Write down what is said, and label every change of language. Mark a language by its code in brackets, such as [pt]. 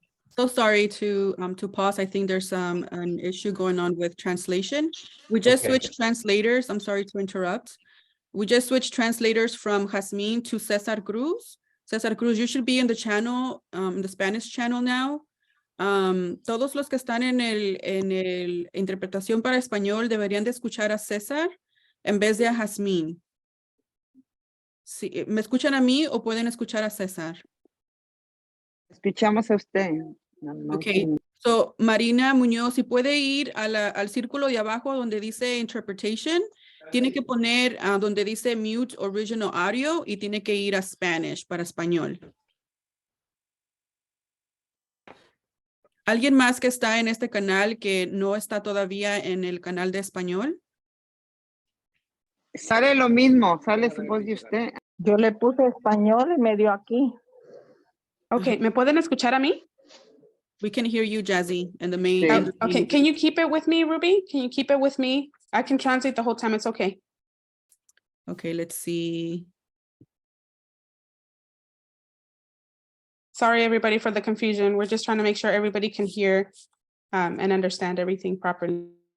[en] So sorry to pause. I think there's an issue going on with translation. We just Okay. switched translators. I'm sorry to interrupt. We just switched translators from Jasmine to Cesar Cruz. Cesar Cruz, you should be in the channel, in the Spanish channel now. [es] Todos los que están en el interpretación para español deberían de escuchar a César en vez de a Jasmine. Sí, ¿me escuchan a mí o pueden escuchar a César? Escuchamos a usted. Okay, so Marina Muñoz, si puede ir al círculo de abajo donde dice interpretation, tiene que poner donde dice [en] mute original audio [es] y tiene que ir a Spanish para español. ¿Alguien más que está en este canal que no está todavía en el canal de español? Sale lo mismo, sale su voz de usted. Yo le puse español y me dio aquí. Okay, ¿me pueden escuchar a mí? [en] We can hear you, Jazzy, and the main. [es] Sí. [en] Okay, can you keep it with me, Ruby? Can you keep it with me? I can translate the whole time, it's okay. Okay, let's see. Sorry, everybody, for the confusion. We're just trying to make sure everybody can hear and understand everything properly.